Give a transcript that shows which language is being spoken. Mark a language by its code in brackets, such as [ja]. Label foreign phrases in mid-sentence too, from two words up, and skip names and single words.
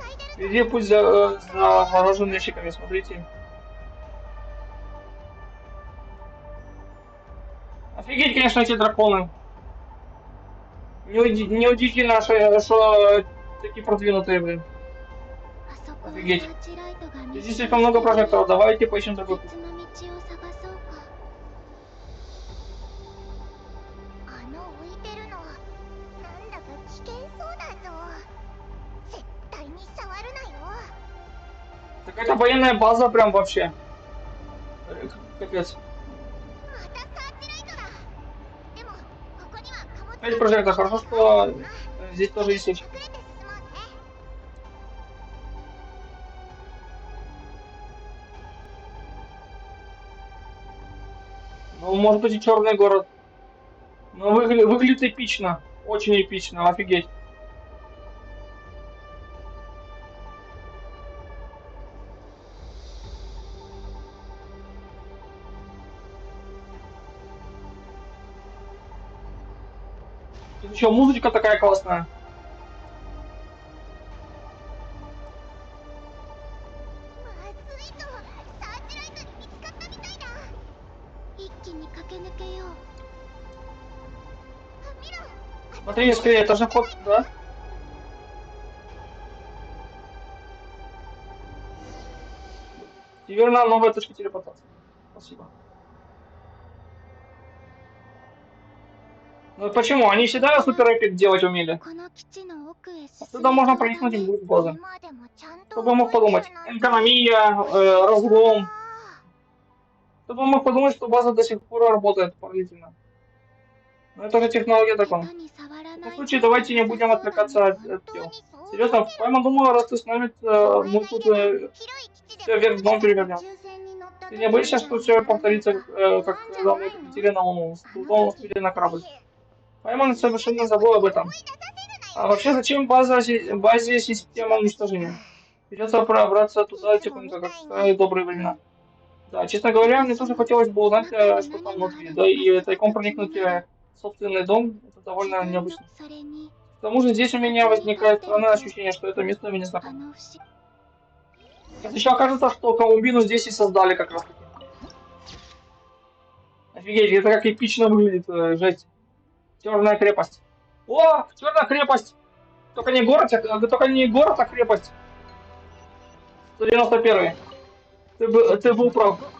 [ru] Везде путь за вооруженными ящиками, смотрите. Офигеть, конечно, эти драконы. Неудивительно, что такие продвинутые, блин. [ja] あそこはサ [ru] Офигеть. [ja] ーチライトが密 [ru] Здесь [ja] 集 [ru] слишком много [ja] してる [ru] прожекторов. Давайте поищем другой путь. [ja] 別の道を探そうか。あの浮いてるのなんだか危険そうだぞ。絶対に触るなよ。 [ru] Какая-то военная база прям вообще. Капец. [ja] またサーチライトだ。でもここには貨物 [ru] Опять прожектор. Хорошо, что здесь тоже есть ящик. [ja] 隠れて進もうぜ。 [ru] Ну, может быть, и черный город. Но выглядит эпично. Очень эпично, офигеть. Тут еще музычка такая классная. [ja] まずいとサーチライトに見つかったみたいだ。一気に駆け抜けよう。見ろ。 [ru] Смотри, скорее, это же ход, да? Северная новая точка телепортации. Спасибо. Ну почему? Они всегда супер эпик делать умели. [ja] この基地の奥へ進 [ru] Сюда [ja] め [ru] можно [ja] そうだ [ru] проникнуть и [ja] ね。 [ru] будет база. [ja] 今でもちゃんと [ru] Кто бы мог [ja] 動いて [ru] подумать? [ja] るなんて。 [ru] Экономия, разлом. Кто бы мог подумать, что база до сих пор работает поразительно. Но это же технология такая. [ja] 下手に触ら [ru] В [ja] ない [ru] таком случае давайте не будем отвлекаться от дел. Серьезно, Пойма, думаю, раз ты с нами, мы тут все вверх дном перевернем. Ты не боишься, что все повторится, как когда мы летели на Луну, с трудом успели на корабль? Пойма совершенно забыл об этом. А вообще, зачем базе система уничтожения? Придется пробраться туда тихонько, как в старые добрые времена. Да, честно говоря, мне тоже хотелось бы узнать, что там внутри. Да и тайком проникнуть в собственный дом, это довольно необычно. [ja] それに [ru] К тому же здесь у меня возникает странное ощущение, что это место мне [ja] あ [ru] знакомо. [ja] の不思 [ru] Сейчас еще окажется, что Колумбину здесь и создали как раз таки. Офигеть, это как эпично выглядит, жесть. Черная крепость. О, черная крепость! Только не город, а крепость. 191. Ты был прав.